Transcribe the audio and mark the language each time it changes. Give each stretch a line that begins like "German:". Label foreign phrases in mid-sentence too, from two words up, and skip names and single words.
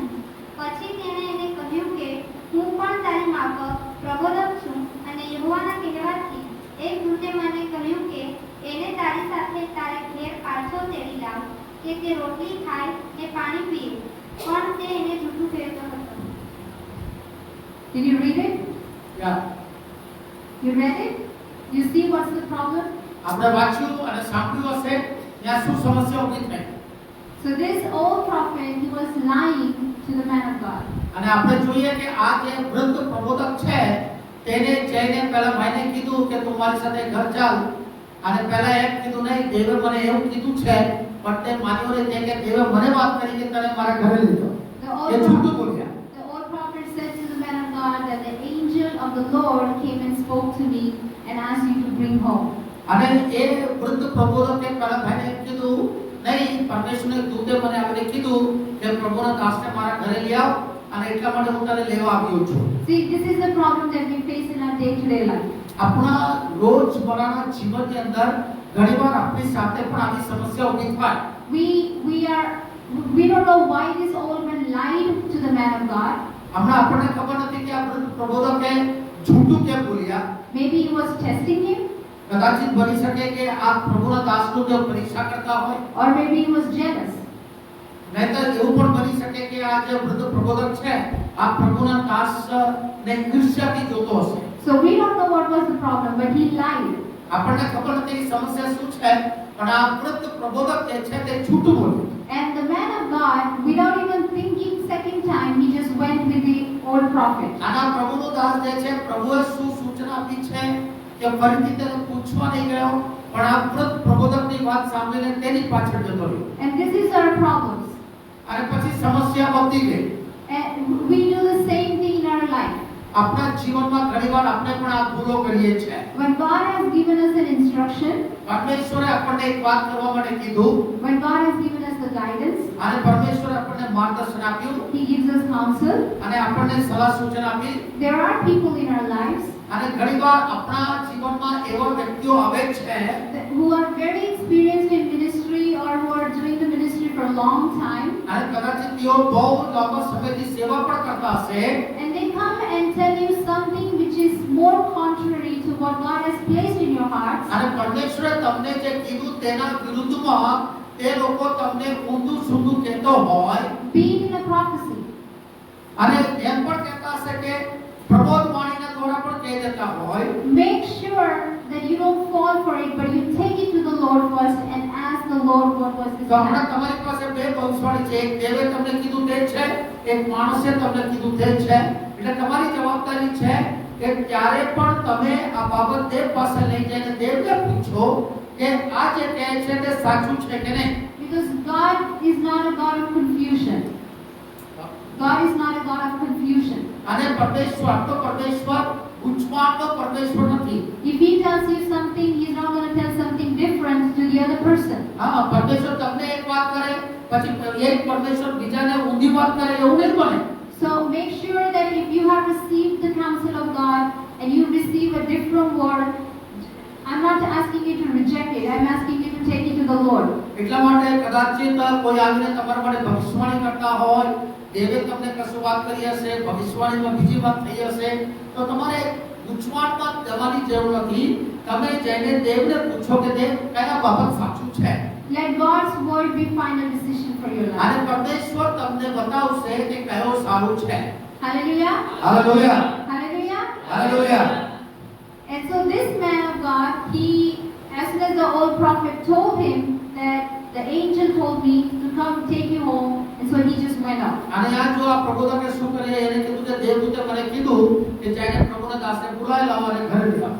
Gujarati: પછી તેણે એને કહ્યું કે હું પણ તારી માફક પ્રબોધક છું અને યહોવાના કહેવાથી એક દૂતે મને કહ્યું કે એને તારી સાથે તારે ઘેર પાછો તેડી લાવ કે તે રોટલી ખાય ને પાણી પીએ. પણ તે એને જૂઠું કહેતો હતો.
English: Did you read it? યા You read it? You see what's the problem?
Gujarati: આપણે વાંચ્યું અને સાંભળ્યું હશે ત્યાં શું સમસ્યા ઊભી થઈ.
English: So this old prophet, he was lying to the man of God.
Gujarati: અને આપણે જોઈએ કે આ જે વૃદ્ધ પ્રબોધક છે તેને જઈને પહેલા ભાઈને કીધું કે તું મારી સાથે ઘર ચાલ અને પહેલા એમ કીધું નહીં, દેવે મને એવું કીધું છે પણ તે માન્યો નહીં. તે કે દેવે મને વાત કરી કે તને મારા ઘરે લીધો.
English: The
Gujarati: એ જૂઠું
English: old,
Gujarati: બોલ્યા.
English: the old prophet said to the man of God that the angel of the Lord came and spoke to me and asked you to bring home.
Gujarati: અને એ વૃદ્ધ પ્રબોધકે પહેલા ભાઈને એમ કીધું નહીં, પરમેશ્વરના દૂતે મને આવીને કીધું કે પ્રભુના દાસને મારા ઘરે લઈ આવ અને એટલા માટે હું તને લેવા આવ્યો છું.
English: See, this is the problem that we face in our day-to-day life.
Gujarati: આપણા રોજબરોના જીવનની અંદર ઘણીવાર આપણી સાથે પણ આવી સમસ્યા ઊભી થાય.
English: We don't know why this old man lied to the man of God.
Gujarati: હમણાં આપણને ખબર નથી કે આ વૃદ્ધ પ્રબોધકે જૂઠું કેમ બોલ્યા.
English: Maybe he was testing him,
Gujarati: કદાચિત બની શકે કે આ પ્રભુના દાસનું જે પરીક્ષા કરતા હોય,
English: or maybe he was jealous.
Gujarati: નહીંતર એવું પણ બની શકે કે આ જે વૃદ્ધ પ્રબોધક છે આ પ્રભુના દાસને ઈર્ષ્યાથી જોતો હશે.
English: So we don't know what was the problem, but he lied.
Gujarati: આપણને ખબર નથી કે સમસ્યા શું છે પણ આ વૃદ્ધ પ્રબોધક જે છે તે જૂઠું બોલ્યું.
English: And the man of God, without even thinking second time, he just went with the old prophet.
Gujarati: આના પ્રભુનો દાસ જે છે પ્રભુએ શું સૂચના આપી છે કે ફરીથી તેને પૂછવા નહીં ગયો પણ આ વૃદ્ધ પ્રબોધકની વાત સાંભળીને તેની પાછળ જતો રહ્યો.
English: And this is our problems.
Gujarati: અને પછી સમસ્યા વધતી ગઈ.
English: And we do the same thing in our life.
Gujarati: આપણા જીવનમાં ઘણીવાર આપણે પણ આ ભૂલો કરીએ છીએ.
English: When God has given us an instruction,
Gujarati: પરમેશ્વરે આપણને એક વાત કરવા માટે કીધું
English: when God has given us the guidance,
Gujarati: અને પરમેશ્વરે આપણને માર્ગદર્શન આપ્યું
English: He gives us counsel.
Gujarati: અને આપણને સલાહ સૂચન આપી.
English: There are people in our lives
Gujarati: અને ઘણીવાર આપણા જીવનમાં એવા વ્યક્તિઓ આવે છે
English: who are very experienced in ministry or who are doing the ministry for a long time,
Gujarati: અને કદાચિત તેઓ બહુ લાંબા સમયથી સેવા પણ કરતા હશે
English: and they come and tell you something which is more contrary to what God has placed in your hearts.
Gujarati: અને પરમેશ્વરે તમને જે કીધું તેના વિરુદ્ધમાં તે લોકો તમને ઊંધું સૂંધું કહેતો હોય
English: Being in a prophecy,
Gujarati: અને એમ પણ કહેતા હશે કે પ્રબોધ વાણીના દ્વારા પણ કહી દેતા હોય.
English: make sure that you don't fall for it, but you take it to the Lord first and ask the Lord what was His
Gujarati: તો હમણાં
English: plan.
Gujarati: તમારી પાસે બે ભવિષ્યવાણી છે. એક દેવે તમને કીધું તે છે, એક માણસે તમને કીધું તે છે. એટલે તમારી જવાબદારી છે કે ક્યારે પણ તમે આ બાબત દેવ પાસે લઈ જઈને દેવને પૂછો કે આ જે કહે છે તે સાચું છે કે નહીં.
English: Because God is not a God of confusion. God is not a God of confusion.
Gujarati: અને પરમેશ્વર તો પરમેશ્વર ઉચ્ચવાળનો પરમેશ્વર નથી.
English: If He tells you something, He's not going to tell something different to the other person.
Gujarati: હા, પરમેશ્વર તમને એક વાત કરે પછી એક પરમેશ્વર બીજાને ઊંધી વાત કરે એવું નહીં બને.
English: So make sure that if you have received the counsel of God and you receive a different word, I'm not asking you to reject it. I'm asking you to take it to the Lord.
Gujarati: એટલા માટે કદાચિત કોઈ આવીને તમારા માટે ભવિષ્યવાણી કરતા હોય, દેવે તમને કશું વાત કરી હશે, ભવિષ્યવાણીમાં બીજી વાત થઈ હશે, તો તમારે ગૂંચવણમાં જવાની જરૂર નથી. તમે જઈને દેવને પૂછો કે દેવ કયા બાબત સાચું છે.
English: Let God's word be final decision for your life.
Gujarati: અને પરમેશ્વર તમને બતાવશે કે કયો સારું છે.
English: Hallelujah.
Gujarati: હાલેલુયા.
English: Hallelujah.
Gujarati: હાલેલુયા.
English: And so this man of God, he, as soon as the old prophet told him that the angel told me to come take you home, and so he just went out.
Gujarati: અને આ જો આ પ્રબોધકે શું કરે, એને કીધું કે દેવદૂતે મને કીધું કે જઈને પ્રભુના દાસને બોલાવી લાવો અને ઘરે લઈ આવો.